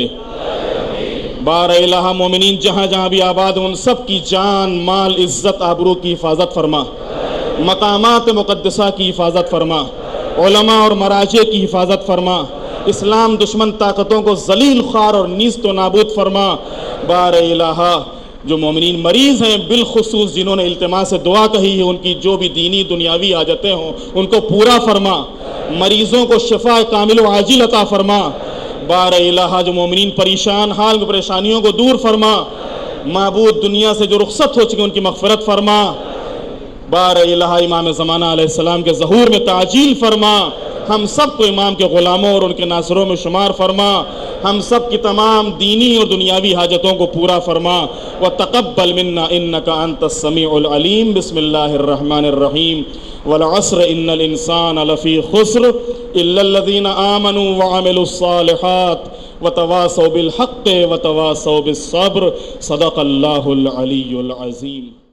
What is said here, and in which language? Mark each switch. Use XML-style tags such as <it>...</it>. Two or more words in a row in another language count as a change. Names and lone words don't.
<ur>بار الہ مومنین جہاں جہاں بھی آباد ان سب کی جان، مال، عزت، آبرو کی حفاظت فرما، مقامات مقدسہ کی حفاظت فرما، علماء اور مراجع کی حفاظت فرما، اسلام دشمن طاقتوں کو ذلیل خوار اور نیست و نابود فرما. بار الہ جو مومنین مریض ہیں، بالخصوص جنہوں نے التماس دعا کہی ہے، ان کی جو بھی دینی دنیاوی حاجتیں ہوں ان کو پورا فرما. مریضوں کو شفا کامل و عاجل عطا فرما. بار الہ جو مومنین پریشان حال پریشانیوں کو دور فرما. معبود دنیا سے جو رخصت ہو چکے ان کی مغفرت فرما. بار الہ امام زمانہ علیہ السلام کے ظہور میں تعجیل فرما. ہم سب کو امام کے غلاموں اور ان کے ناصروں میں شمار فرما. ہم سب کی تمام دینی اور دنیاوی حاجتوں کو پورا فرما.</ur> <ar>وتقبل منا انک انت السمیع العلیم. بسم اللہ الرحمن الرحیم. والعصر ان الانسان لفی خسر الا الذین آمنوا وعملوا الصالحات وتواصوا بالحق وتواصوا بالصبر. صدق اللہ العلی العظیم.</ar>